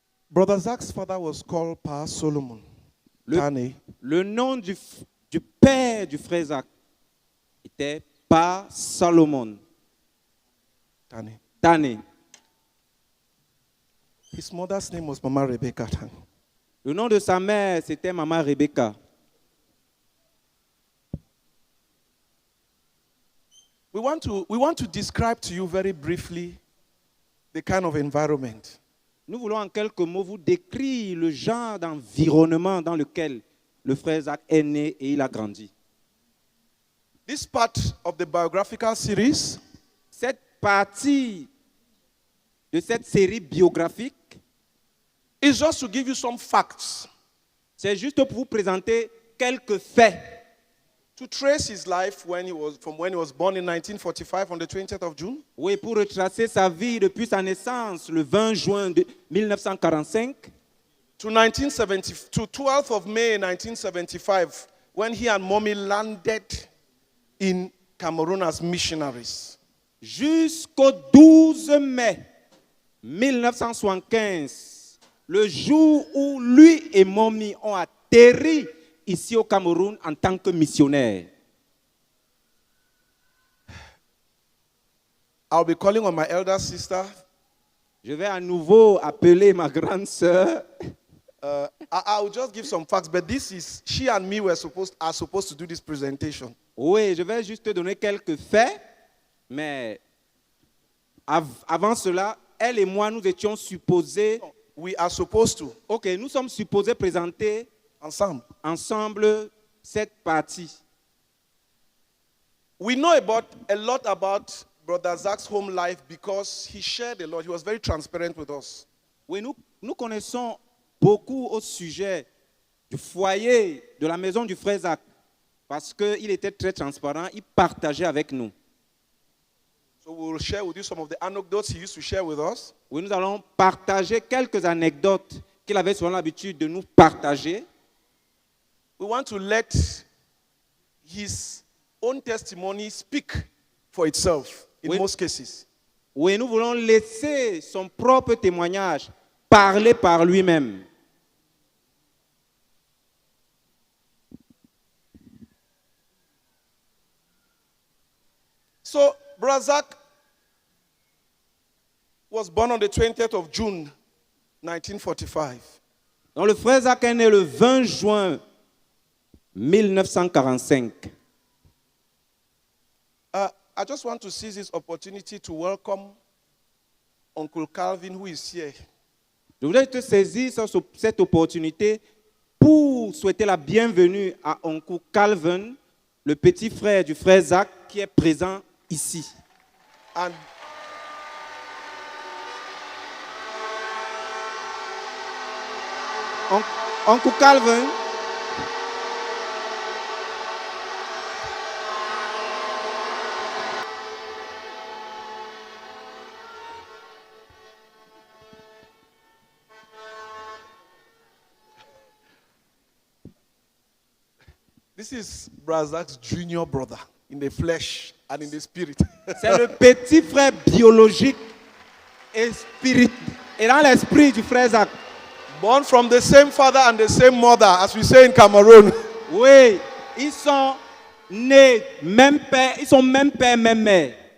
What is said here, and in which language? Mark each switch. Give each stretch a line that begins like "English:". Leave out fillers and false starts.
English: Brother Zach's father was called Pa Solomon. Tane.
French: Le nom du père du frère Zach était Pa Salomon Tane. Tane.
English: His mother's name was Mama Rebecca Tane.
French: Le nom de sa mère, c'était Maman Rebecca.
English: We want to describe to you very briefly the kind of environment.
French: Nous voulons en quelques mots vous décrire le genre d'environnement dans lequel le frère Zach est né et il a grandi.
English: This part of the biographical series
French: Cette partie de cette série biographique,
English: is just to give you some facts,
French: c'est juste pour vous présenter quelques faits.
English: to trace his life from when he was born in 1945 on the 20th of June
French: Oui, pour retracer sa vie depuis sa naissance le 20 juin de 1945
English: to 12th of May 1975 when he and mommy landed in Cameroon as missionaries.
French: jusqu'au 12 mai 1975, le jour où lui et Mommy ont atterri ici au Cameroun en tant que missionnaires.
English: I'll be calling on my elder sister.
French: Je vais à nouveau appeler ma grande sœur.
English: I'll just give some facts, but she and me are supposed to do this presentation.
French: Oui, je vais juste te donner quelques faits, mais avant cela, elle et moi, nous étions supposés
English: we are supposed to,
French: Ok, nous sommes supposés présenter ensemble. ensemble cette partie.
English: We know a lot about Brother Zach's home life because he shared a lot. He was very transparent with us.
French: Oui, nous connaissons beaucoup au sujet du foyer de la maison du frère Zach parce qu'il était très transparent, il partageait avec nous.
English: So we will share with you some of the anecdotes he used to share with us.
French: Oui, nous allons partager quelques anecdotes qu'il avait souvent l'habitude de nous partager.
English: We want to let his own testimony speak for itself in
French: Oui.
English: most cases.
French: Oui, nous voulons laisser son propre témoignage parler par lui-même.
English: So, Brother Zach was born on the 20th of June, 1945.
French: Donc le frère Zach est né le 20 juin 1945.
English: I just want to seize this opportunity to welcome Uncle Calvin, who is here.
French: Je voudrais te saisir sur cette opportunité pour souhaiter la bienvenue à Oncle Calvin, le petit frère du frère Zach qui est présent ici.
English: And
French: Oncle Calvin,
English: this is Brother Zach's junior brother in the flesh and in the spirit.
French: c'est le petit frère biologique et, et dans l'esprit du frère Zach.
English: Born from the same father and the same mother, as we say in Cameroon.
French: Oui, ils sont nés même père, ils sont même père, même mère.